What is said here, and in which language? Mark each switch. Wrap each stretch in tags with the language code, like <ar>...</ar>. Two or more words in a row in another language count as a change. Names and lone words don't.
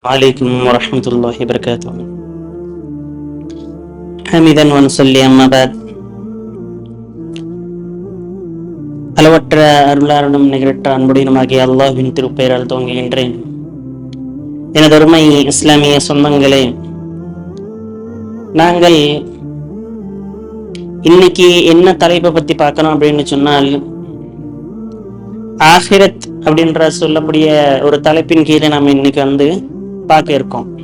<ar>عليكم ورحمة الله وبركاته. حمدا ونصلي أما بعد.</ar> <ta>அளவற்ற அருளாளனும் நிகரற்ற அன்புடையனுமாகிய அல்லாஹ்வின் திருப்பெயரால் துவங்குகின்றேன். எனது அருமை இஸ்லாமிய சொந்தங்களே, நாங்கள் இன்னைக்கு என்ன தலைப்பை பத்தி பார்க்கணும் அப்படின்னு சொன்னால், ஆஹிரத் அப்படின்ற சொல்லக்கூடிய ஒரு தலைப்பின் கீழே நாம் இன்னைக்கு பார்க்க இருக்கோம்.</ta>